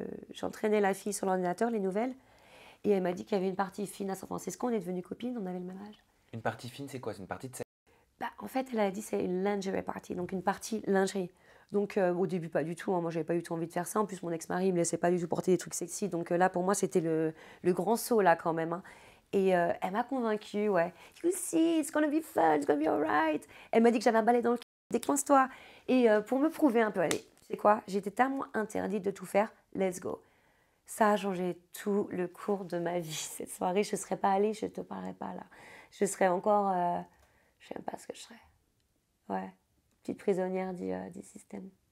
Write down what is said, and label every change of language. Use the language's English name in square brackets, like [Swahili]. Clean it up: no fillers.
[French] J'entraînais la fille sur l'ordinateur, les nouvelles, et elle m'a dit qu'il y avait une partie fine à San Francisco. On est devenues copines, on avait le même âge. Une partie fine, c'est quoi? C'est une partie de sexe? En fait, elle a dit c'est une lingerie party, donc une partie lingerie. Donc au début, pas du tout. Hein. Moi, j'avais pas du tout envie de faire ça. En plus, mon ex-mari me laissait pas du tout porter des trucs sexy. Donc là, pour moi, c'était le grand saut là quand même. Hein. Et elle m'a convaincue, ouais. [English] You see, it's gonna be fun, it's gonna be alright. [French] Elle m'a dit que j'avais un balai dans le cul, décoince-toi. Et pour me prouver un peu, allez, tu sais quoi, j'étais tellement interdite de tout faire, [English] let's go. [French] Ça a changé tout le cours de ma vie. Cette soirée, je ne serais pas allée, je ne te parlerais pas là. Je serais encore, je ne sais même pas ce que je serais. Ouais, petite prisonnière du système.